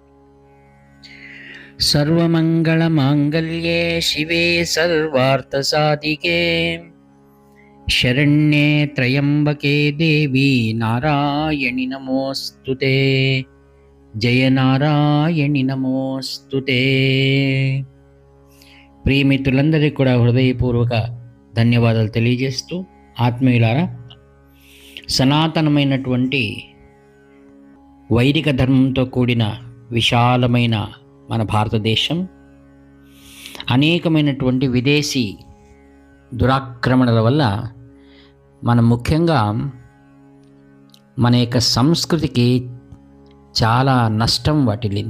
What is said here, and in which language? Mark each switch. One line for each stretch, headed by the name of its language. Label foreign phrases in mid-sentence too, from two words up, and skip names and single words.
Sanskrit: सर्वमङ्गलमाङ्गल्ये शिवे सर्वार्थसाधिके शरण्ये त्र्यम्बके देवी नारायणि नमोऽस्तुते। जय नारायणि नमोऽस्तुते।
Telugu: ప్రియమిత్రులందరికీ కూడా హృదయపూర్వక ధన్యవాదాలు తెలియజేస్తూ, ఆత్మీయులారా, సనాతనమైనటువంటి వైదిక ధర్మంతో కూడిన విశాలమైన మన భారతదేశం అనేకమైనటువంటి విదేశీ దురాక్రమణల వల్ల మనం ముఖ్యంగా మన యొక్క సంస్కృతికి చాలా నష్టం వాటిల్లింది.